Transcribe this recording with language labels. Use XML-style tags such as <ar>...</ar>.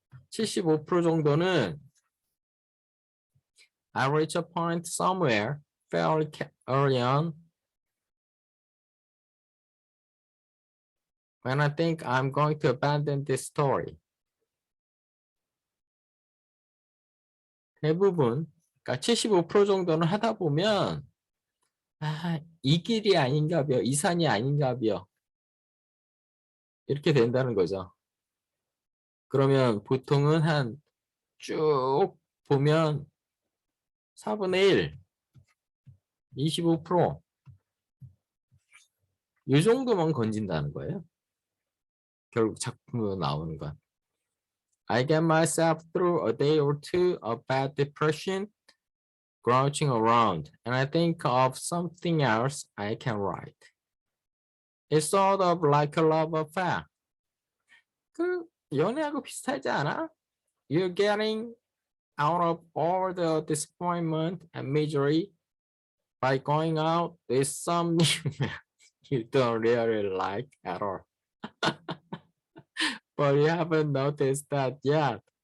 <ko>75% 정도는</ko> <en>I reach a point somewhere fairly early on when I think I'm going to abandon this story.</en> <ko>대부분, 그러니까 75% 정도는 하다 보면 이 길이 아닌가 봐요. 이 산이 아닌가 봐요. 이렇게 된다는 거죠. 그러면 보통은 한 쭉 보면 4분의 1, 25%, 이 정도만 건진다는 거예요. 결국 작품으로 나오는 건.</ko> <en>I get myself through a day or two of bad depression, grouching around, and I think of something else I can write. It's sort of like a love affair.</en> <ko>그 연애하고 비슷하지 않아?</ko> <en>You're getting out of all the disappointment and misery by going out with some you don't really like at all. But you haven't noticed that yet.</en>